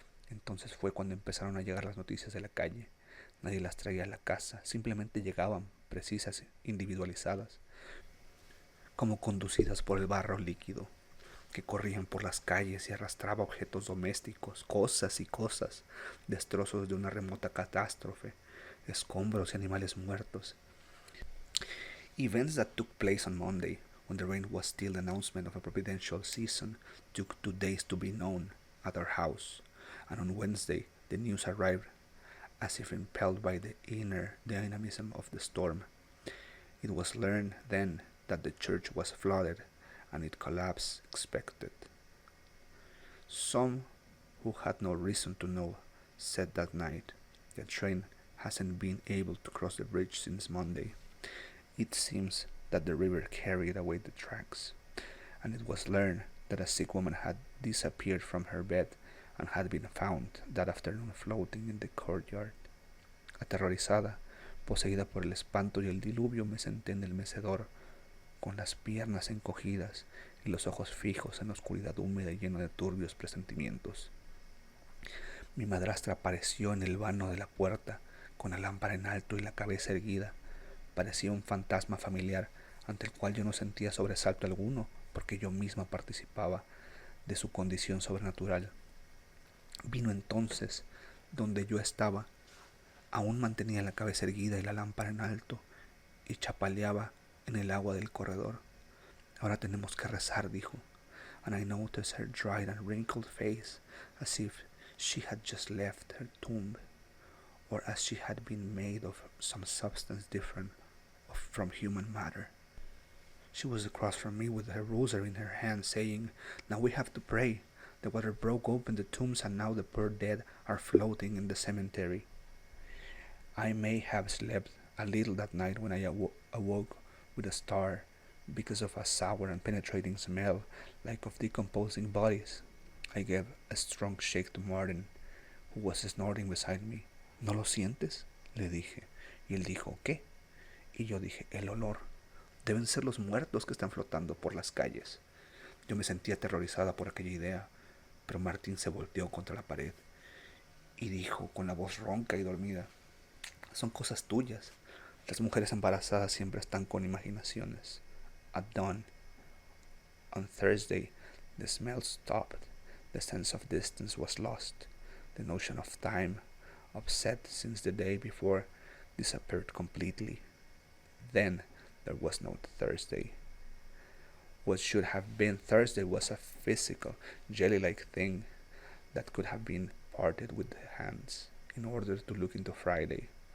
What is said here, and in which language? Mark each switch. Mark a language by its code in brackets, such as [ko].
[es] Entonces fue cuando empezaron a llegar las noticias de la calle. Nadie las traía a la casa, simplemente llegaban, precisas, individualizadas, como conducidas por el barro líquido, que corrían por las calles y arrastraba objetos domésticos, cosas y cosas, destrozos de una remota catástrofe, escombros y animales muertos. [en] Events that took place on Monday, when the rain was still the announcement of a providential season, took 2 days to be known at our house, and on Wednesday the news arrived as if impelled by the inner dynamism of the storm. It was learned then that the church was flooded and its collapse expected. Some who had no reason to know said that night, the train hasn't been able to cross the bridge since Monday. It seems that the river carried away the tracks, and it was learned that a sick woman had disappeared from her bed and had been found that afternoon floating in the courtyard. [es] Aterrorizada, poseída por el espanto y el diluvio, me senté en el mecedor, con las piernas encogidas y los ojos fijos en la oscuridad húmeda y llena de turbios presentimientos. Mi madrastra apareció en el vano de la puerta, con la lámpara en alto y la cabeza erguida. Parecía un fantasma familiar ante el cual yo no sentía sobresalto alguno, porque yo misma participaba de su condición sobrenatural. Vino entonces donde yo estaba, aún mantenía la cabeza erguida y la lámpara en alto, y chapaleaba en el agua del corredor. Ahora tenemos que rezar, dijo, [en] and I noticed her dried and wrinkled face, as if she had just left her tomb, or as she had been made of some substance different from human matter. She was across from me with her rosary in her hand, saying, "Now we have to pray. The water broke open the tombs, and now the poor dead are floating in the cemetery." I may have slept a little that night when I awoke with a start, because of a sour and penetrating smell, like of decomposing bodies. I gave a strong shake to Martin, who was snoring beside me. [es] ¿No lo sientes?, le dije. Y él dijo, ¿qué? Y yo dije, el olor. Deben ser los muertos que están flotando por las calles. Yo me sentía aterrorizada por aquella idea, pero Martín se volteó contra la pared y dijo con la voz ronca y dormida, son cosas tuyas. Las mujeres embarazadas siempre están con imaginaciones. [en] At dawn, on Thursday, the smell stopped. The sense of distance was lost. The notion of time, upset since the day before, disappeared completely. Then there was no Thursday. What should have been Thursday was a physical, jelly-like thing that could have been parted with the hands in order to look into Friday.